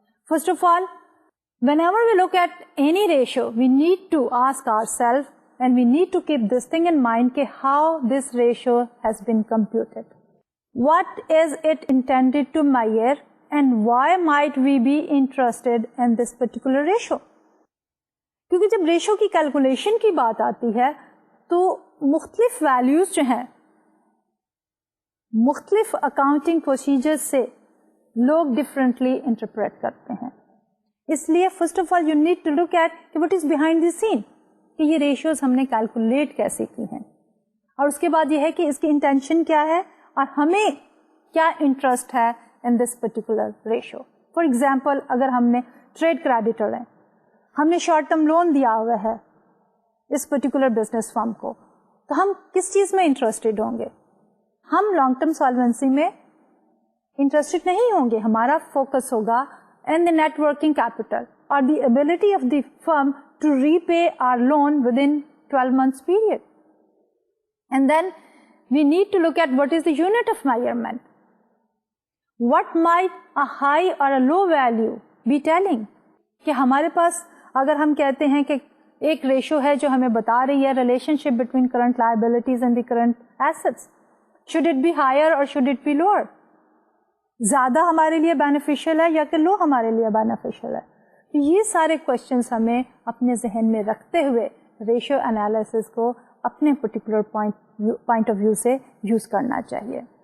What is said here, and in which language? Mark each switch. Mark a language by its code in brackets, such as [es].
[en] First of all, whenever we look at any ratio, we need to ask ourselves and we need to keep this thing in mind कि how this ratio has been computed. What is it intended to measure and why might we be interested in this particular ratio? [ur] کیونکہ جب ratio کی calculation کی بات آتی ہے تو مختلف ویلیوز جو ہیں مختلف اکاؤنٹنگ پروسیجر سے لوگ ڈفرینٹلی انٹرپریٹ کرتے ہیں. اس لیے [en] first of all you need to look at what is behind the scene [ur] کہ یہ ریشیوز ہم نے کیلکولیٹ کیسے کی ہیں, اور اس کے بعد یہ ہے کہ اس کی انٹینشن کیا ہے اور ہمیں کیا انٹرسٹ ہے ان this particular ratio. For example اگر ہم نے ٹریڈ کریڈیٹر ہیں, ہم نے شارٹ ٹرم لون دیا ہوا ہے اس پرٹیکولر بزنس فرم کو, تو ہم کس چیز میں انٹرسٹڈ ہوں گے؟ ہم لانگ ٹرم سالوینسی میں انٹرسٹڈ نہیں ہوں گے. ہمارا فوکس ہوگا [en] In the net working capital اور the ability of the firm to repay or loan within 12 months period. And then we need to look at what is the unit of measurement. What might a high or a low value be telling? [ur] کہ ہمارے پاس اگر ہم کہتے ہیں کہ ایک ratio ہے جو ہمیں بتا رہی ہے [en] Relationship between current liabilities and the current assets, should it be higher or should it be lower? [ur] زیادہ ہمارے لیے بینیفیشیل ہے یا کہ لو ہمارے لیے بینیفیشیل ہے؟ یہ سارے کوشچنس ہمیں اپنے ذہن میں رکھتے ہوئے ریشو انالیسس کو اپنے [en] particular point of view [ur] سے یوز کرنا چاہیے.